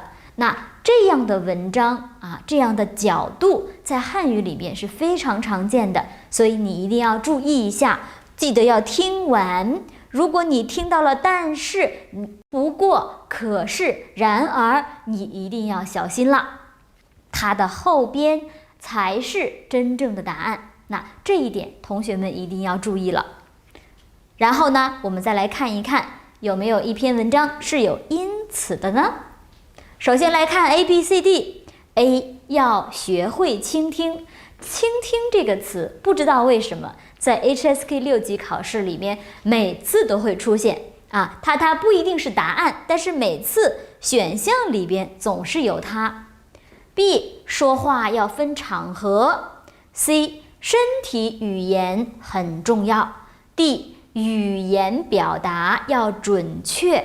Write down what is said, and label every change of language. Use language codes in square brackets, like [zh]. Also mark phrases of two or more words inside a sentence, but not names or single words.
[zh] 那這樣的文章這樣的角度在漢語裡面是非常常見的，所以你一定要注意一下，記得要聽完， 如果你听到了但是、不过、可是、然而，你一定要小心了，它的后边才是真正的答案。那这一点同学們一定要注意了。然後呢，我們再來看一看有沒有一篇文章是有因此的呢？首先來看 ABCD。A 要學會傾聽。傾聽這個詞，不知道為什麼在 HSK 6級考試裡面每次都會出現啊，它不一定是答案，但是每次選項裡邊總是有它。B 說話要分場合。C 身體語言很重要。D 語言表達要準確。